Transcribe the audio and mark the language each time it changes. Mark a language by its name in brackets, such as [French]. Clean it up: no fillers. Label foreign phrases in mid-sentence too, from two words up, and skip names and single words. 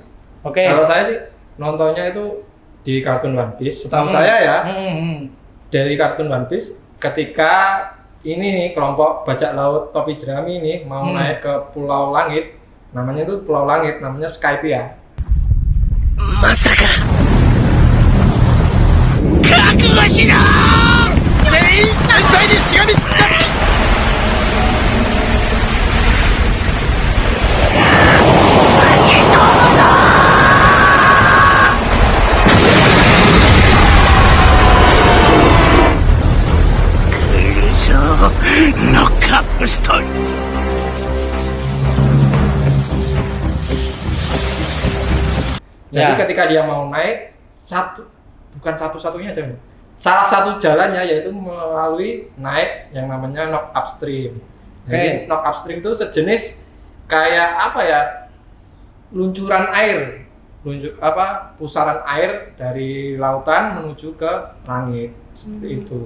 [Indonesian] Oke. Kalau saya sih nontonnya itu di kartun One Piece. Setahu saya ya, dari kartun One Piece ketika ini nih kelompok bajak laut topi jerami ini mau naik ke Pulau Langit, namanya itu Pulau Langit, namanya Skypia. [Japanese] まさか覚悟しろ全員戦隊にしがみつくなって [English] Knock up stone. [Indonesian] Jadi Ya. ketika dia mau naik, bukan satu-satunya aja, salah satu jalannya yaitu melalui naik yang namanya [English] knock upstream. [Indonesian] Jadi [English] knock upstream [Indonesian] itu sejenis kayak apa ya, luncuran air, pusaran air dari lautan menuju ke langit seperti itu.